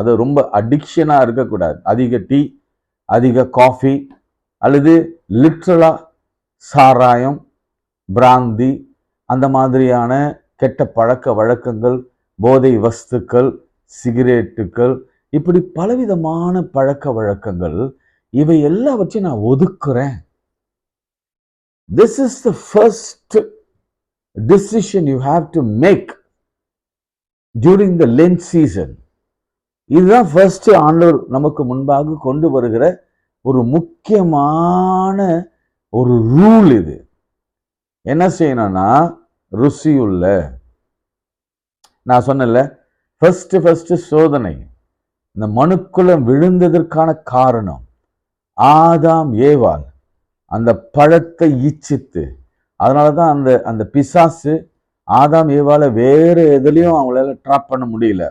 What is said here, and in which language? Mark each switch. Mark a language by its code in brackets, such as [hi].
[ta] அது ரொம்ப அடிக்ஷனா இருக்கக்கூடாது. அதிக டீ, அதிக காஃபி, அல்லது லிட்ரலா சாராயம், பிராந்தி, அந்த மாதிரியான கெட்ட பழக்க வழக்கங்கள், போதை வஸ்துக்கள், சிகரெட்டுகள், இப்படி பலவிதமான பழக்க வழக்கங்கள், இவை எல்லாவற்றையும் நான் ஒதுக்குறேன். [en] This is the first decision you have to make during the Lent season. [ta] இதுதான் ஃபர்ஸ்ட் ஆண்டவர் நமக்கு முன்பாக கொண்டு வருகிற ஒரு முக்கியமான ஒரு ரூல். இது என்ன செய்யணும்னா, ருசியுள்ள, நான் சொன்னல ஃபர்ஸ்ட் சோதனை இந்த மனுக்குலம் விழுந்ததற்கான காரணம், ஆதாம் ஏவாள் அந்த பழத்தை இச்சித்து, அதனாலதான் அந்த பிசாசு ஆதாம் ஏவாள வேற எதுலையும் அவங்களால ட்ராப் பண்ண முடியல.